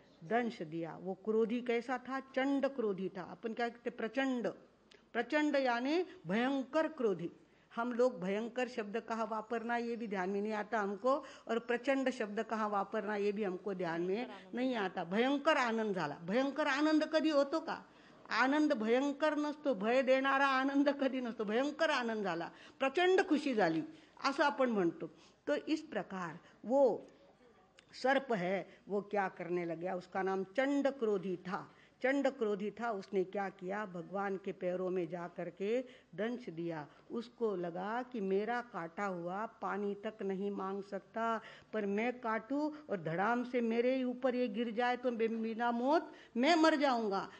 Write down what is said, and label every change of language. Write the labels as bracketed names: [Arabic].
[Hindi] दंश दिया। वो क्रोधी कैसा था? चंड क्रोधी था। अपन क्या कहते? प्रचंड। प्रचंड यानी भयंकर क्रोधी। हम लोग भयंकर शब्द कहाँ वापरना ये भी ध्यान में नहीं आता हमको, और प्रचंड शब्द कहाँ वापरना ये भी हमको ध्यान में नहीं आता। [Marathi] भयंकर आनंद झाला. भयंकर आनंद कधी होतो का? आनंद भयंकर नसतो, भय देणारा आनंद कधी नसतो. भयंकर आनंद झाला, प्रचंड खुशी झाली असं आपण म्हणतो. [Hindi] तो इस प्रकार वो सर्प है वो क्या करने लगा, उसका नाम चंड क्रोधी था. चंड क्रोधी था, उसने क्या किया, भगवान के पैरों में जा करके दंश दिया. उसको लगा कि मेरा काटा हुआ पानी तक नहीं मांग सकता, पर मैं काटूं और धड़ाम से मेरे ऊपर ये गिर जाए तो बिना मौत मैं मर जाऊंगा.